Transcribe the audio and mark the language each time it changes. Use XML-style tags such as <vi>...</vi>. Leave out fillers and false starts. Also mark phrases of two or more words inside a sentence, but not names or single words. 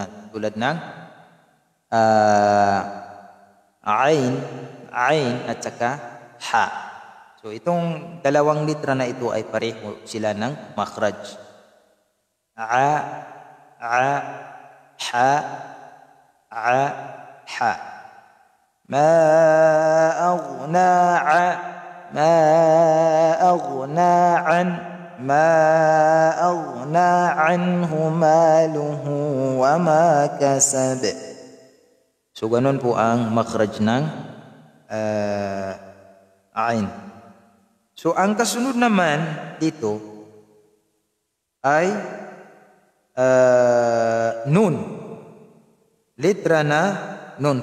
<tl>Tulad ng ain at saka ha. So, itong dalawang litra na ito ay pareho sila ng makhraj. Ha, ha.</tl> <ar>ما أغنى عنه ماله وما كسب.</ar> <tl>So, ganun po ang makhraj ng ain. So, ang kasunod naman dito ay nun. Litra na nun.</tl>